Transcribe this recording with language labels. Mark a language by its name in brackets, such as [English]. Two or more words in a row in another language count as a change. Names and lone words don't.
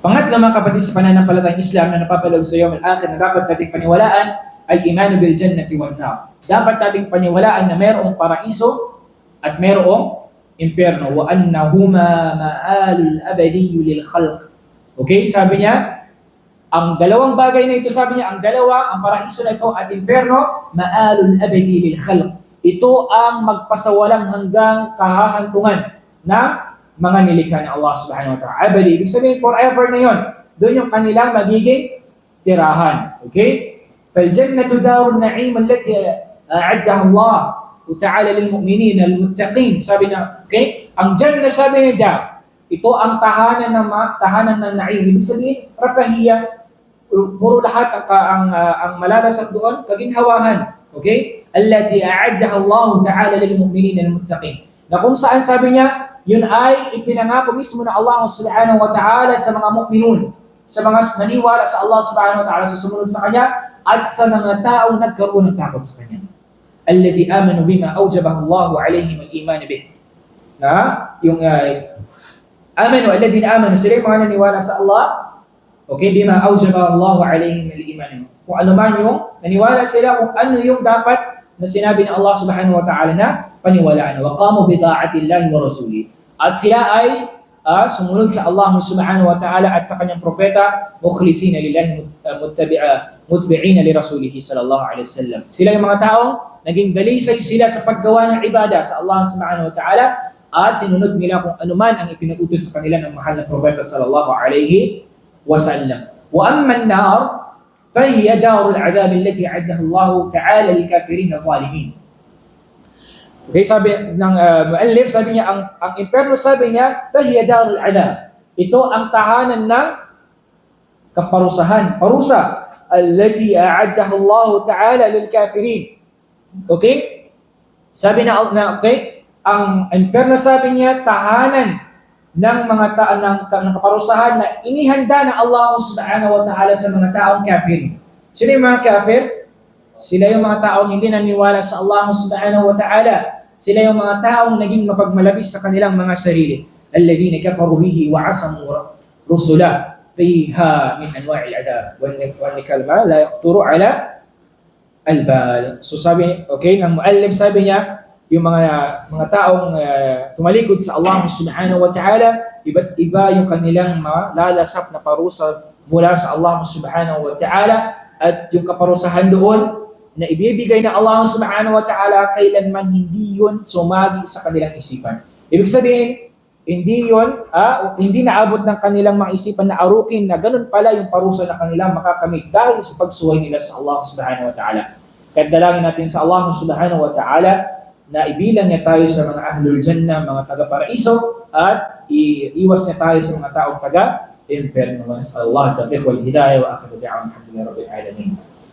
[Filipino] Pangatlo mga kapatid sa pananampalatayang Islam na napapaloob sa [Arabic] يوم الآخر [Filipino] na dapat nating paniwalaan, [Arabic] الإيمان بالجنة والنار. [Filipino] Dapat nating paniwalaan na mayroong paraiso at mayroong impyerno, [Arabic] وأنهما المآل الأبدي للخلق. [Filipino] Okay, sabi niya, ang dalawang bagay na ito, sabi niya, ang paraiso na ito at impyerno, [Arabic] المآل الأبدي للخلق. [Filipino] Ito ang magpasawalang hanggang kahahantungan ng mga nilikha ng Allah [Arabic] سبحانه وتعالى. [Filipino] Abadi, ibig sabihin forever na yon. Doon yung kanilang magiging tirahan. Okay? [Arabic] فَالْجَنَّةُ دَارُ النَّعِيمَ الَّتِي أَعَدَّهَا اللَّهُ تعالى لِلْمُؤْمِنِينَ الْمُتَّقِينَ. [Filipino] Sabi na, okay? Ang Jannah, sabi niya, ito ang tahanan ng na'im. Ibig sabihin, rafahiyya, puro lahat ang malalasap doon, kaginhawahan. Okay? [Arabic] الَّتِي أَعَدَّهَا اللَّهُ تعالى لِلْمُؤْمِنِينَ الْمُتَّقِينَ. [Filipino] Na kung saan, sabi niya, yun ay ipinangako mismo na Allah [Arabic] سبحانه وتعالى [Filipino] sa mga mu'minun, sa mga naniwala sa Allah [Arabic] سبحانه وتعالى, [Filipino] sa sumunod sa Kanya, at sa mga taong nagkaroon ng takot sa Kanya. [Arabic] الذين آمنوا بما أوجبه الله عليهم الإيمان به. [Filipino] Na yung amanu, sila yung mga naniwala sa Allah, okay, [Arabic] بما أوجبه الله عليهم الإيمان. [Filipino] Kung ano man yung naniwala sila, kung ano yung dapat na sinabi ng Allah [Arabic] سبحانه وتعالى [Filipino] na paniwalaan. [Arabic] وقاموا بطاعة الله ورسوله. [Filipino] At sila ay sumunod sa Allah [Arabic] سبحانه وتعالى [Filipino] at sa kanyang propeta, [Arabic] مخلصين لله متبعين لرسوله صلى الله عليه وسلم. [Filipino] Sila yung mga taong naging dalisay sila sa paggawa ng ibada sa Allah [Arabic] سبحانه وتعالى [Filipino] at sinunod nila kung ano man ang ipinag-utos sa kanila ng mahal na propeta [Arabic] صلى الله عليه وسلم. وأما النار فهي دار العذاب التي أعدها الله تعالى للكافرين الظالمين. [Filipino] Okay, sabi ng muallif, sabi niya, ang impyerno, sabi niya, [Arabic] فهي دار العذاب. [Filipino] Ito ang tahanan ng kaparusahan, parusa, [Arabic] التي أعدها الله تعالى للكافرين. [Filipino] Okay? Sabi na okay, ang impyerno, sabi niya, tahanan ng mga ng kaparusahan na inihanda ng Allah [Arabic] سبحانه وتعالى [Filipino] sa mga taong kafir. Sino yung mga kafir? Sila yung mga taong hindi naniwala sa Allah [Arabic] سبحانه وتعالى. [Filipino] Sila yung mga taong naging mapagmalabis sa kanilang mga sarili. [Arabic] الذين كفروا به وعصوا رسله فيها من أنواع العذاب. وكلما لا يخطر على البال. [Filipino] So sabi, okay, ng muallim, sabi niya, yung mga taong tumalikod sa Allah [Arabic] سبحانه وتعالى, [Filipino] iba't iba yung kanilang malalasap na parusa mula sa Allah [Arabic] سبحانه وتعالى, [Filipino] at yung kaparusahan doon na ibibigay na Allah [Arabic] سبحانه وتعالى, [Filipino] kailanman hindi yun sumagi sa kanilang isipan. Ibig sabihin, hindi naabot ng kanilang mga isipan na arukin na ganun pala yung parusa na kanilang makakamit dahil sa pagsuway nila sa Allah [Arabic] سبحانه وتعالى. [Filipino] Kaya dalangin natin sa Allah [Arabic] سبحانه وتعالى [Filipino] na ibilang niya tayo sa mga [Arabic] أهل الجنة, [Filipino] mga taga-paraiso, at iiwas niya tayo sa mga taong taga-impyerno. [Arabic] الله التوفيق والهداية وآخر دعوانا الحمد لله رب العالمين.